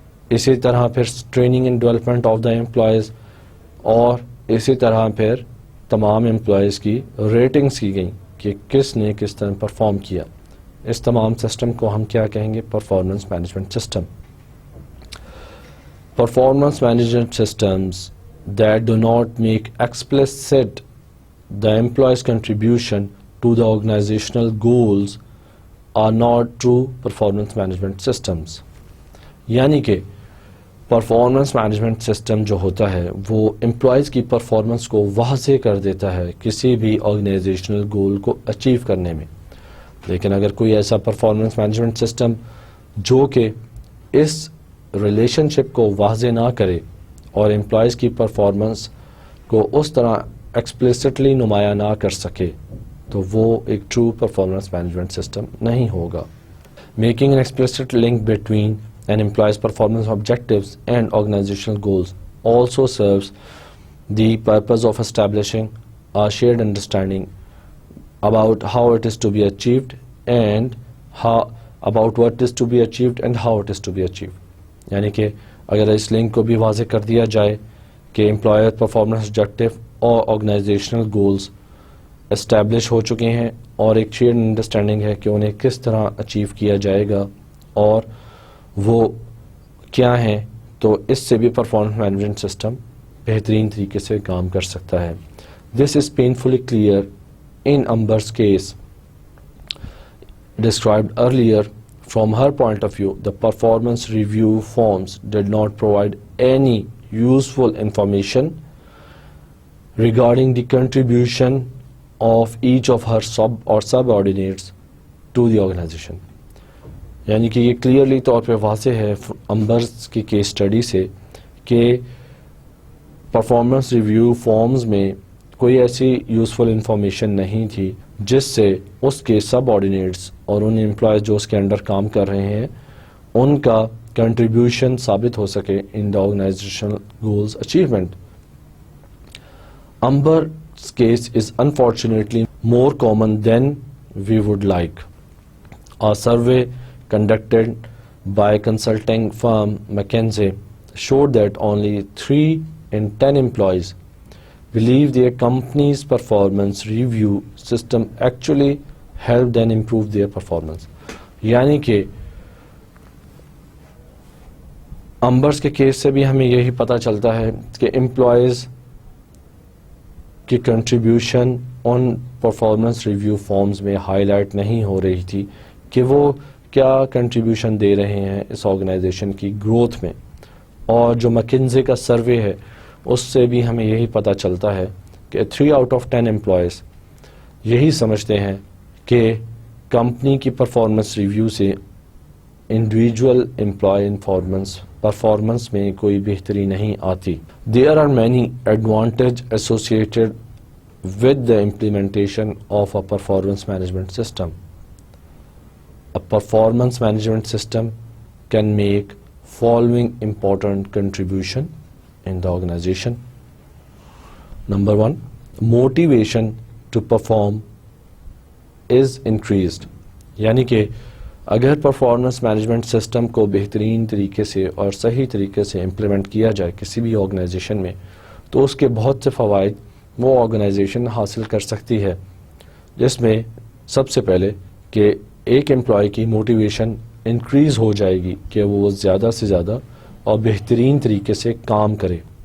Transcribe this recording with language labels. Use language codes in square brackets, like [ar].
[ur] اسی طرح پھر [en] training and development of the employees, [ur] اور اسی طرح پھر تمام امپلائیز کی ریٹنگز کی گئیں کہ کس نے کس طرح پرفارم کیا. اس تمام سسٹم کو ہم کیا کہیں گے؟ Performance management system. [en] Performance management systems that do not make explicit the employee's contribution to the organizational goals are not true performance management systems. [ur] یعنی کہ پرفارمنس مینجمنٹ سسٹم جو ہوتا ہے وہ امپلائیز کی پرفارمنس کو واضح کر دیتا ہے کسی بھی آرگنائزیشنل گول کو اچیو کرنے میں. لیکن اگر کوئی ایسا پرفارمنس مینجمنٹ سسٹم جو کہ اس ریلیشن شپ کو واضح نہ کرے اور امپلائیز کی پرفارمنس کو اس طرح ایکسپلیسٹلی نمایاں نہ کر سکے تو وہ ایک ٹرو پرفارمنس مینجمنٹ سسٹم نہیں ہوگا. [en] Making an explicit link between an employee's performance objectives and organizational goals also serves the purpose of establishing a shared understanding about how it is to be achieved and about what is to be achieved and how it is to be achieved. [ur] یعنی کہ اگر اس link کو بھی واضح کر دیا جائے کہ امپلائر پرفارمنس آبجیکٹو اور آرگنائزیشنل گولز اسٹیبلش ہو چکے ہیں اور ایک شیئرڈ انڈرسٹینڈنگ ہے کہ انہیں کس طرح اچیو کیا جائے گا اور وہ کیا ہیں، تو اس سے بھی پرفارمنس مینجمنٹ سسٹم بہترین طریقے سے کام کر سکتا ہے. [en] This is painfully clear in Amber's case described earlier. From her point of view, the performance review forms did not provide any useful information regarding the contribution of each of her subordinates to the organization. [ur] یعنی کہ یہ clearly طور پہ واضح ہے امبرز کی case study سے کہ پرفارمنس ریویو فارمز میں کوئی ایسی یوزفل انفارمیشن نہیں تھی جس سے اس کے سب آرڈینیٹس اور ان امپلائیز جو اس کے انڈر کام کر رہے ہیں ان کا کنٹریبیوشن ثابت ہو سکے [en] In the organisational goals achievement. Amber's case is unfortunately more common than we would like. A survey conducted by consulting firm McKinsey showed that only 3 in 10 employees believe their company's performance review system actually helped them improve their performance. [ur] یعنی کہ امبرز کے case سے بھی ہمیں یہی پتہ چلتا ہے کہ امپلائیز کی کنٹریبیوشن ان پرفارمنس ریویو فارمز میں ہائی لائٹ نہیں ہو رہی تھی کہ وہ کیا کنٹریبیوشن دے رہے ہیں اس آرگنائزیشن کی گروتھ میں. اور جو مکنزے کا سروے ہے اس سے بھی ہمیں یہی پتہ چلتا ہے کہ [en] 3 out of 10 [ur] امپلائیز یہی سمجھتے ہیں کہ کمپنی کی پرفارمنس ریویو سے انڈیویجول امپلائی پرفارمنس میں کوئی بہتری نہیں آتی. [en] There are many advantages associated with the implementation of a performance management system. A performance management system can make following important contribution in the organization. Number 1, motivation to perform is increased. [ur] یعنی کہ اگر performance management system کو بہترین طریقے سے اور صحیح طریقے سے امپلیمنٹ کیا جائے کسی بھی آرگنائزیشن میں تو اس کے بہت سے فوائد وہ آرگنائزیشن حاصل کر سکتی ہے، جس میں سب سے پہلے کہ ایک امپلائی کی موٹیویشن انکریز ہو جائے گی کہ وہ زیادہ سے زیادہ اور بہترین طریقے سے کام کرے.